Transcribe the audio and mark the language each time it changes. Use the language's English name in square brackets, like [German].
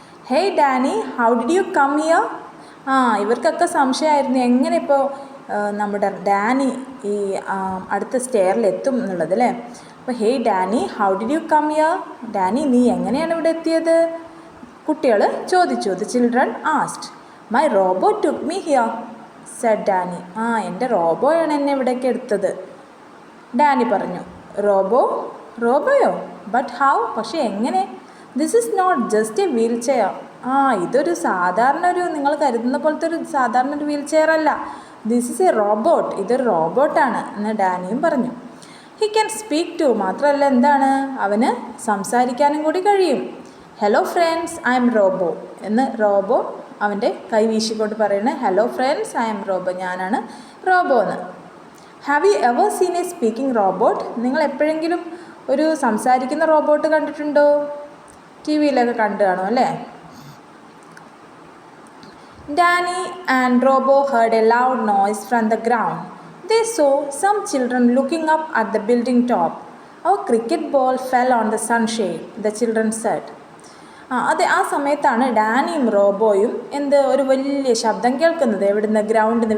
[English] Hey Danny, how did you come here? [Malayalam] ഇവർക്കൊക്കെ സംശയമായിരുന്നു എങ്ങനെ ഇപ്പോൾ നമ്മുടെ ഡാനി ഈ അടുത്ത സ്റ്റെയറിൽ എത്തും എന്നുള്ളത് അല്ലേ. [English] അപ്പോൾ hey Danny, how did you come here? [Malayalam] Dani, നീ എങ്ങനെയാണ് ഇവിടെ എത്തിയത്? കുട്ടികൾ ചോദിച്ചു. [English] The children asked. My robo took me here, said Danny. [Malayalam] എൻ്റെ റോബോയാണ് എന്നെ ഇവിടേക്ക് എടുത്തത്, ഡാനി പറഞ്ഞു. [English] റോബോയോ? But how? [Malayalam] പക്ഷേ എങ്ങനെ? [English] This is not just a wheelchair. [Malayalam] ഇതൊരു നിങ്ങൾ കരുതുന്ന പോലത്തെ സാധാരണ ഒരു വീൽ ചെയർ അല്ല. [English] This is a robot. [Malayalam] ഇതൊരു റോബോട്ടാണ് എന്ന് ഡാനിയും പറഞ്ഞു. [English] He can speak too. [Malayalam] മാത്രമല്ല എന്താണ്, അവന് സംസാരിക്കാനും കൂടി കഴിയും. [English] hello friends, I am Robo [Malayalam] എന്ന് റോബോ അവൻ്റെ കൈ വീശിക്കൊണ്ട് പറയുന്നത്. [English] hello friends, I am Robo, [Malayalam] ഞാനാണ് റോബോ എന്ന്. [English] Have you ever seen a speaking robot? [Malayalam] നിങ്ങൾ എപ്പോഴെങ്കിലും ഒരു സംസാരിക്കുന്ന റോബോട്ട് കണ്ടിട്ടുണ്ടോ? ടി വിയിലൊക്കെ കണ്ടു കാണും അല്ലേ. [English] Danny and Robo heard a loud noise from the ground. They saw some children looking up at the building top. Our cricket ball fell on the sunshade, the children said. [Malayalam] ആ സമയത്താണ് ഡാനിയും റോബോയും ഒരു വലിയ ശബ്ദം കേൾക്കുന്നത്. എവിടുന്ന്? ഗ്രൗണ്ടിൽ നിന്ന്.